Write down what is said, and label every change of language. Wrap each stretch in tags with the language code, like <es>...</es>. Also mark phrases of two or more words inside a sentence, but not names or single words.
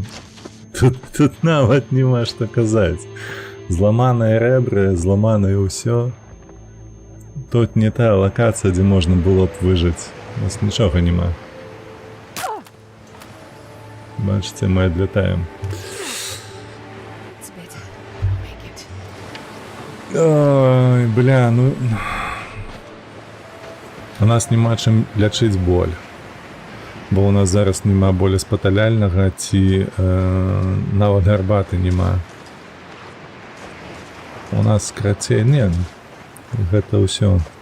<be>Тут нават нема што казаць. Зламаныя рэбры, зламанае ўсё. Тут не та лакацыя, дзе можна было б выжыць. У нас нічога нема. Бачите,</be> <ru>мы отлетаем.</ru> <en>It's better. Make it.</en> <be>Ой, бля, ну... У нас нема чым лячыць боль. Бо у нас зараз нема болеспаталяльнага ці нават гарбаты нема. У нас крацей... Не, гэта ўсё.</be>